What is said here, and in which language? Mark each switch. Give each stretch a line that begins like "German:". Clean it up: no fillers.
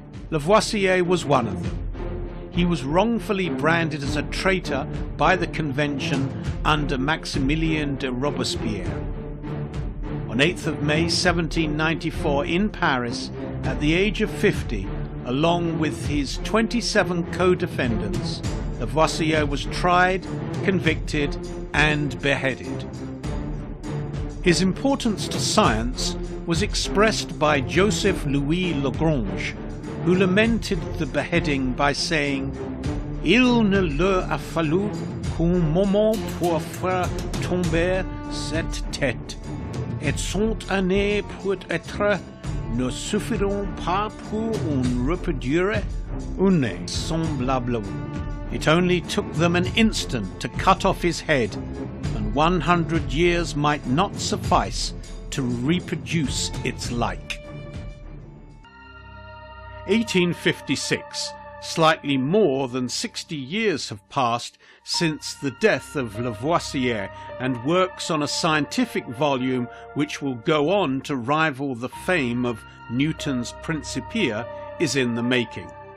English: Lavoisier was one of them. He was wrongfully branded as a traitor by the Convention under Maximilien de Robespierre. On 8th of May 1794 in Paris, at the age of 50, along with his 27 co-defendants, Lavoisier was tried, convicted and beheaded. His importance to science was expressed by Joseph Louis Lagrange, who lamented the beheading by saying,
French: Il ne leur a fallu qu'un moment pour faire tomber cette tête, et 100 années pour être ne suffiront pas pour en reproduire une semblable.
English: It only took them an instant to cut off his head, and 100 years might not suffice to reproduce its like. 1856. Slightly more than 60 years have passed since the death of Lavoisier, and works on a scientific volume which will go on to rival the fame of Newton's Principia is in the making.